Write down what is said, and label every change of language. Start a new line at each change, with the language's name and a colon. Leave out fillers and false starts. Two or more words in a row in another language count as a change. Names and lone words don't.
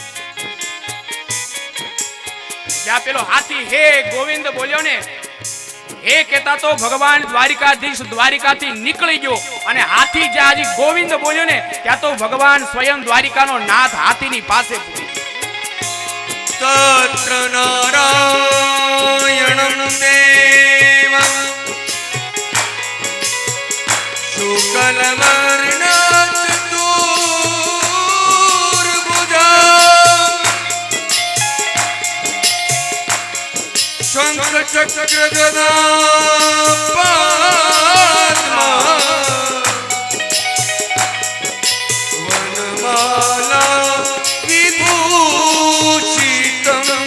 Gujarati: જ્યાં પેલો હાથી હે ગોવિંદ બોલ્યો ને, હે કહેતા તો ભગવાન દ્વારિકાધીશ દ્વારિકાથી નીકળી ગયો. અને હાથી જ્યાં હજી ગોવિંદ બોલ્યો ને, ત્યાં તો ભગવાન સ્વયં દ્વારિકાનો નાથ હાથીની પાસે પૂરી.
Sanskrit: तत्र नारायणं देवं शुक्लवर्णं चतुर्भुजं शंख चक्र गदा पद्मा वनमाला विभूषितम्.